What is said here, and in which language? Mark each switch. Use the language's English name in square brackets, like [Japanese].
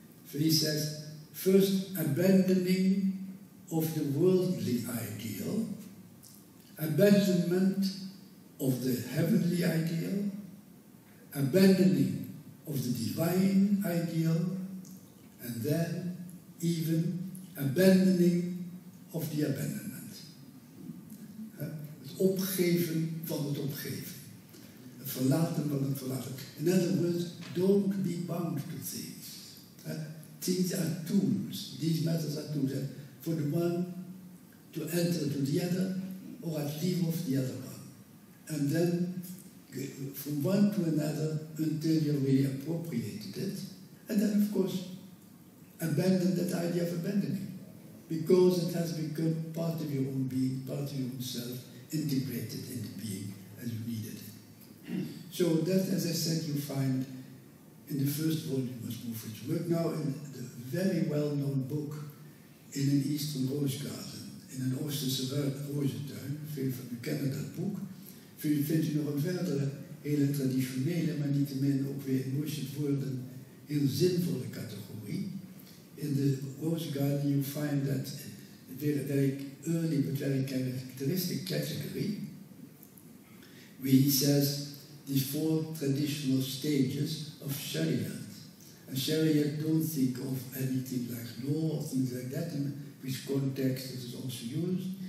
[English] So he says, first abandoning of the worldly ideal, abandonment of the heavenly ideal, abandoning of the divine ideal, and then even abandoning of the abandonment. [Dutch] Het opgeven van het opgeven. Het verlaten van het verlaten. [English] In other words, don't be bound to things. Things are tools. These matters are tools. For the one to enter to the other, or at leave off the other one. And then from one to another until you really appropriated it. And then, of course, abandon that idea of abandoning. Because it has become part of your own being, part of your own self, integrated into being as you needed it. So that, as I said, you find in the first volume of Mahmood's work. Now in the very well-known book in an Eastern Rose Garden, [Dutch] in een Oosterse rozentuin, veel van u kennen dat boek, vindt u nog een verdere, hele traditionele, maar niettemin ook weer in Mahmood's woorden heel zinvolle categorie. [English] In the Rose Garden you find that very early but very characteristic category, where he says these 4 traditional stages of Shariat. And Shariat, don't think of anything like law or things like that, in which context it is also used.